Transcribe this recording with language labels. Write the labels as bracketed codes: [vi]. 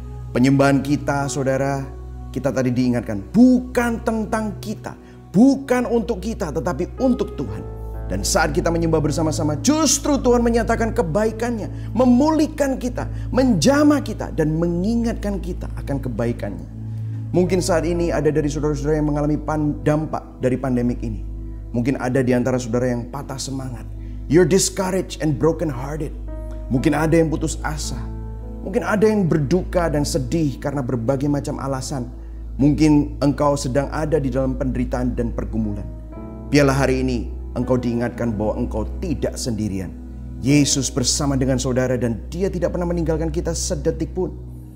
[id] Penyembahan kita, saudara, kita tadi diingatkan, bukan tentang kita, bukan untuk kita, tetapi untuk Tuhan. Dan saat kita menyembah bersama-sama, justru Tuhan menyatakan kebaikannya, memulihkan kita, menjamah kita, dan mengingatkan kita akan kebaikannya. Mungkin saat ini ada dari saudara-saudara yang mengalami dampak dari pandemik ini. Mungkin ada di antara saudara yang patah semangat. [en] You're discouraged and broken hearted. [id] Mungkin ada yang putus asa. Mungkin ada yang berduka dan sedih karena berbagai macam alasan. Mungkin engkau sedang ada di dalam penderitaan dan pergumulan. Biarlah hari ini engkau diingatkan bahwa engkau tidak sendirian. Yesus bersama dengan saudara dan Dia tidak pernah meninggalkan kita sedetik pun.